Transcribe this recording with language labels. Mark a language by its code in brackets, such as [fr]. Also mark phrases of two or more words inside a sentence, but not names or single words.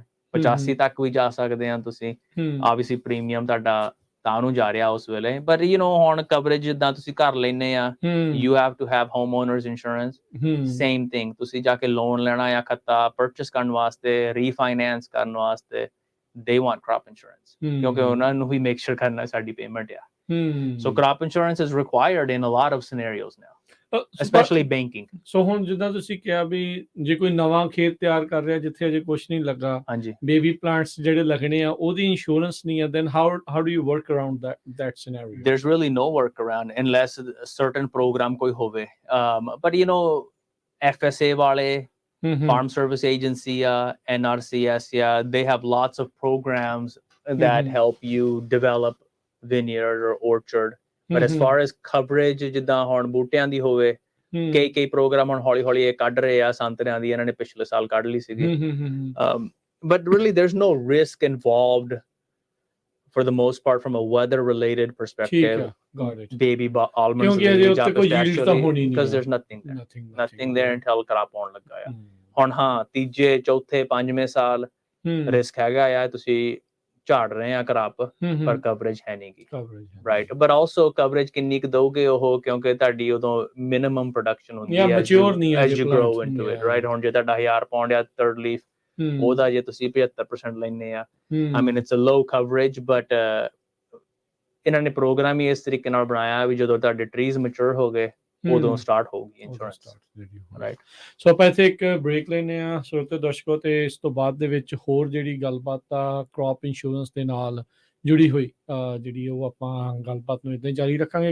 [pa] 85 ਤੱਕ ਵੀ ਜਾ ਸਕਦੇ ਆ ਤੁਸੀਂ। ਆਬਵੀਅਸਲੀ ਪ੍ਰੀਮੀਅਮ ਤੁਹਾਡਾ ਤਾਂ ਨੂੰ ਜਾ ਰਿਹਾ ਉਸ ਵੇਲੇ। ਬਟ ਹੁਣ ਕਵਰੇਜ ਜਿੱਦਾਂ ਤੁਸੀਂ ਘਰ ਲੈਨੇ ਆ [en] you have to have home owners insurance. same thing [pa] ਤੁਸੀਂ ਜਾ ਕੇ ਲੋਨ ਲੈਣਾ ਆ ਖੱਤਾ ਪਰਚੇਸ ਕਰਨ ਵਾਸਤੇ ਰੀਫਾਈਨੈਂਸ ਕਰਨ ਵਾਸਤੇ [en] they want crop insurance [pa] ਕਿਉਂਕਿ ਉਹਨਾਂ ਨੂੰ ਵੀ [en] make sure [pa] ਕਰਨਾ ਸਾਡੀ payment ਆ। [en] So crop insurance is required in a lot of scenarios now, especially banking. [pa] So ਹੁਣ ਜਿੱਦਾਂ ਤੁਸੀਂ ਕਿਹਾ ਵੀ ਜੇ ਕੋਈ ਨਵਾਂ ਖੇਤ ਤਿਆਰ ਕਰ ਰਿਹਾ ਜਿੱਥੇ ਅਜੇ ਕੁਝ ਨਹੀਂ ਲੱਗਾ, [en] baby plants [pa] ਜਿਹੜੇ ਲੱਗਣੇ ਆ ਉਹਦੀ ਇੰਸ਼ੋਰੈਂਸ ਨਹੀਂ ਆ, [en] then how do you work around that scenario? There's really no work around unless a certain program [pa] ਕੋਈ ਹੋਵੇ। [en] But FSA ਵਾਲੇ Farm Service Agency, NRCS, they have lots of programs that help you develop vineyard or orchard. But as far as coverage, [pa] ਜਿੱਦਾਂ ਹੁਣ ਬੂਟਿਆਂ ਦੀ ਹੋਵੇ ਕਈ ਪ੍ਰੋਗਰਾਮ ਹੁਣ ਹੌਲੀ ਹੌਲੀ ਇਹ ਕੱਢ ਰਹੇ ਆ। ਸੰਤਰਿਆਂ ਦੀ ਇਹਨਾਂ ਨੇ ਪਿਛਲੇ ਸਾਲ ਕੱਢ ਲਈ ਸੀਗੀ। [en] But really there's no risk involved for the most part from a weather related perspective. Got it. Baby almonds because there's nothing there until crop [pa] ਹੋਣ ਲੱਗਾ ਆ। ਹੁਣ ਹਾਂ ਤੀਜੇ ਚੌਥੇ ਪੰਜਵੇਂ ਸਾਲ ਰਿਸਕ ਹੈਗਾ ਆ ਤੁਸੀਂ ਝਾੜ ਰਹੇ ਆ crop ਪਰ ਕਵਰੇਜ ਹੈ ਨਹੀਂ ਗੀ। [en] right but also [pa] ਕਵਰੇਜ ਕਿੰਨੀ ਕੁ ਦਊਗੇ ਉਹ ਕਿਉਂਕਿ ਤੁਹਾਡੀ ਉਦੋਂ [en] minimum production [pa] ਹੁੰਦੀ ਹੈ [en] as you grow into it, right? [pa] ਹੁਣ ਜੇ ਤੁਹਾਡਾ 1000 ਪਾਉਂਡ ਆ [en] third leaf [pa] ਉਹਦਾ ਜੇ ਤੁਸੀਂ 75% ਲੈਨੇ ਆ [en] I mean it's a low coverage but [pa] ਇਹਨਾਂ ਨੇ ਪ੍ਰੋਗਰਾਮ ਹੀ ਇਸ ਤਰੀਕੇ ਨਾਲ ਬਣਾਇਆ ਵੀ ਜਦੋਂ ਤੁਹਾਡੇ [en] trees mature [pa] ਹੋ ਗਏ ਉਦੋਂ ਸਟਾਰਟ ਹੋਊਗੀ ਇੰਸ਼ੋਰੈਂਸ। ਰਾਈਟ ਸੋ ਆਪਾਂ ਇੱਥੇ ਇੱਕ ਬ੍ਰੇਕ ਲੈਨੇ ਆ ਸਰੋਤੇ ਦਰਸ਼ਕੋ ਤੇ ਇਸ ਤੋਂ ਬਾਅਦ ਦੇ ਵਿੱਚ ਹੋਰ ਜਿਹੜੀ ਗੱਲਬਾਤ ਆ [en] crop insurance [pa] ਦੇ ਨਾਲ ਜੁੜੀ ਹੋਈ ਜਿਹੜੀ ਉਹ ਆਪਾਂ ਗੱਲਬਾਤ ਨੂੰ ਇੱਦਾਂ ਹੀ ਜਾਰੀ ਰੱਖਾਂਗੇ।